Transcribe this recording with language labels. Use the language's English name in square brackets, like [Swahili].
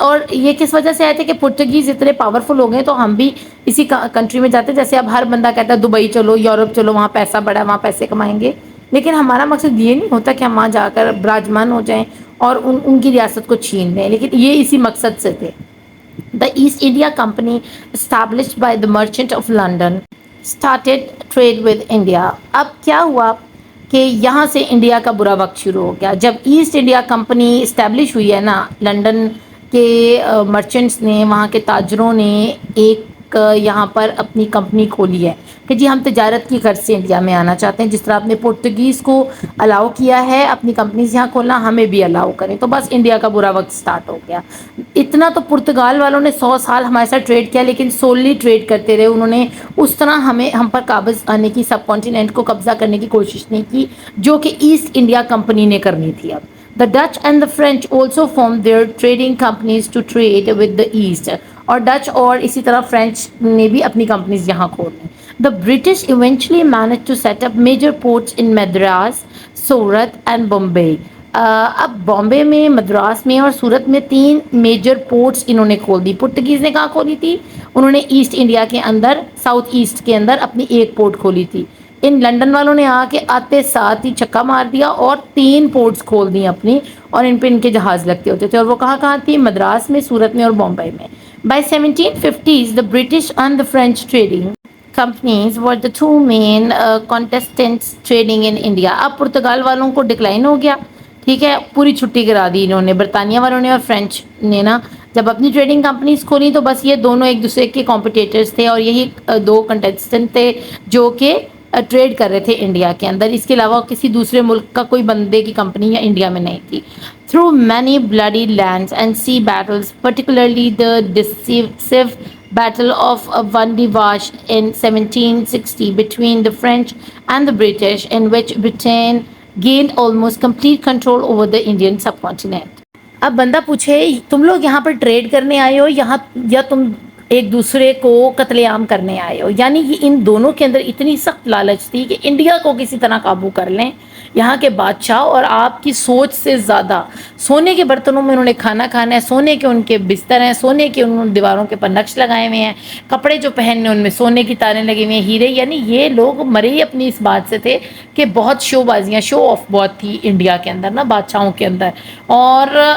[Urdu] اور یہ کس وجہ سے آئے تھے کہ پرتگیز اتنے پاورفل ہو گئے تو ہم بھی اسی کنٹری میں جاتے. جیسے اب ہر بندہ کہتا ہے دبئی چلو، یورپ چلو، وہاں پیسہ بڑا ہے، وہاں پیسے کمائیں گے. لیکن ہمارا مقصد یہ نہیں ہوتا کہ ہم وہاں جا کر براجمان ہو جائیں اور ان کی ریاست کو چھین لیں، لیکن یہ اسی مقصد سے تھے. [English] The East India Company, established by the merchant of London, started trade with India. [Urdu] اب کیا ہوا کہ یہاں سے انڈیا کا برا وقت شروع ہو گیا. جب ایسٹ انڈیا کمپنی اسٹیبلش ہوئی ہے نا، لنڈن کے مرچنٹس نے، وہاں کے تاجروں نے ایک یہاں پر اپنی کمپنی کھولی ہے کہ جی ہم تجارت کی غرض سے انڈیا میں آنا چاہتے ہیں. جس طرح آپ نے پرتگیز کو الاؤ کیا ہے اپنی کمپنیز یہاں کھولنا، ہمیں بھی الاؤ کریں. تو بس انڈیا کا برا وقت سٹارٹ ہو گیا. اتنا تو پرتگال والوں نے 100 سال ہمارے ساتھ ٹریڈ کیا، لیکن سوللی ٹریڈ کرتے رہے. انہوں نے اس طرح ہم پر قابض آنے کی، سب کانٹیننٹ کو قبضہ کرنے کی کوشش نہیں کی جو کہ ایسٹ انڈیا کمپنی نے کرنی تھی. [English] اب The Dutch and the French also formed their trading companies to trade with the East. [Urdu] اور ڈچ اور اسی طرح فرینچ نے بھی اپنی کمپنیز یہاں کھول لی. [English] The British eventually managed to set up major ports in Madras, Surat and Bombay. [Urdu] اب بامبے میں، مدراس میں اور سورت میں 3 میجر پورٹس انہوں نے کھول دی. پرتگیز نے کہاں کھولی تھی؟ انہوں نے ایسٹ انڈیا کے اندر، ساؤتھ ایسٹ کے اندر اپنی ایک پورٹ کھولی تھی. ان لنڈن والوں نے آ کے آتے ساتھ ہی چھکا مار دیا اور 3 پورٹس کھول دی اپنی، اور ان پہ ان کے جہاز لگتے ہوتے تھے. اور وہ کہاں کہاں تھی؟ مدراس میں، سورت میں اور بامبے میں. [English] By 1750s, the British and the French trading companies were the two main contestants trading in India. [Urdu] اب پرتگال والوں کو ڈکلائن ہو گیا، ٹھیک ہے، پوری چھٹی کرا دی انہوں نے، برطانیہ والوں نے اور فرینچ نے نا جب اپنی ٹریڈنگ کمپنیز کھولی تو بس یہ دونوں ایک دوسرے کے کمپٹیٹرز تھے اور یہی 2 کنٹیسٹنٹ تھے جو کہ ٹریڈ کر رہے تھے انڈیا کے اندر. اس کے علاوہ کسی دوسرے ملک کا کوئی بندے کی کمپنی یا انڈیا میں نہیں تھی. [English] Through many bloody lands and sea battles, particularly the decisive Battle of Vandivash in 1760 between the French and the British, in which Britain gained almost complete control over the Indian subcontinent. [Urdu] اب بندہ پوچھے تم لوگ یہاں پر trade کرنے آئے ہو یہاں، یا تم ایک دوسرے کو قتل عام کرنے آئے ہو؟ یعنی ان دونوں کے اندر اتنی سخت لالچ تھی کہ انڈیا کو کسی طرح قابو کر لیں، یہاں کے بادشاہ اور آپ کی سوچ سے زیادہ سونے کے برتنوں میں انہوں نے کھانا کھانا ہے، سونے کے ان کے بستر ہیں، سونے کے انہوں نے دیواروں کے پر نقش لگائے ہوئے ہیں، کپڑے جو پہننے ان میں سونے کی تاریں لگی ہوئی ہیں، ہیرے، یعنی یہ لوگ مرے ہی اپنی اس بات سے تھے کہ بہت شو بازیاں، شو آف بہت تھی انڈیا کے اندر نا، بادشاہوں کے اندر، اور